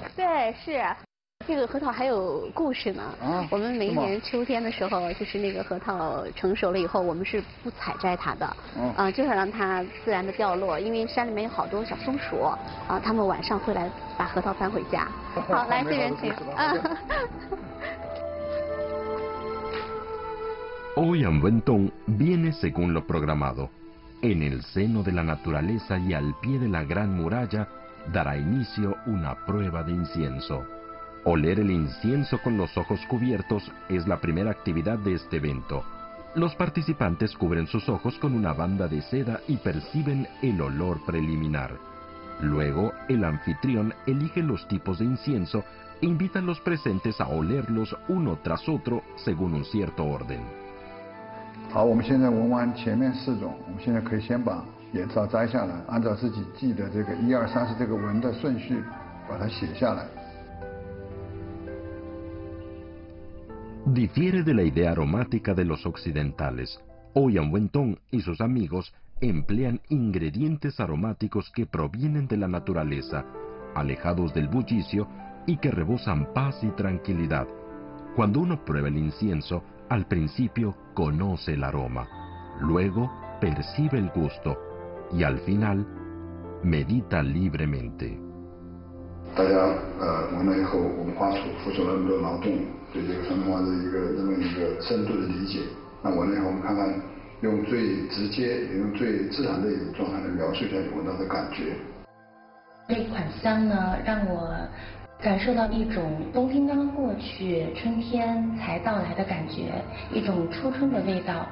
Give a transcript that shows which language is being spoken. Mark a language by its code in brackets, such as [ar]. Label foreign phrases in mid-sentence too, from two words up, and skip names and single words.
[zh] 对，是。这个核桃还有故事呢。啊。我们每一年秋天的时候，就是那个核桃成熟了以后，我们是不采摘它的。就是让它自然的掉落，因为山里面有好多小松鼠啊，它们晚上会来把核桃搬回家。好，来这边请。 [es] Ouyang Wentong viene según lo programado. En el seno de la naturaleza y al pie de la gran muralla dará inicio una prueba de incienso. Oler el incienso con los ojos cubiertos es la primera actividad de este evento. Los participantes cubren sus ojos con una banda de seda y perciben el olor preliminar. Luego, el anfitrión elige los tipos de incienso e invita a los presentes a olerlos uno tras otro según un cierto orden. [zh] 好，我们现在闻完前面4种，我们现在可以先把眼罩摘下来，按照自己记的这个1、2、3是这个闻的顺序，把它写下来。 [es] Difiere de la idea aromática de los occidentales. Ouyang Wentong y sus amigos emplean ingredientes aromáticos que provienen de la naturaleza, alejados del bullicio y que rebosan paz y tranquilidad. Cuando uno prueba el incienso, al principio conoce el aroma, luego percibe el gusto y al final medita libremente. [zh] 大家闻了以后，我们花付出了那么多劳动，对这个传统文化的这么一个深度的理解。那闻了以后，我们看看用最直接、也用最自然的一种状态来描述一下你闻到的感觉。这款香呢，让我感受到一种冬天刚刚过去，春天才到来的感觉，一种初春的味道。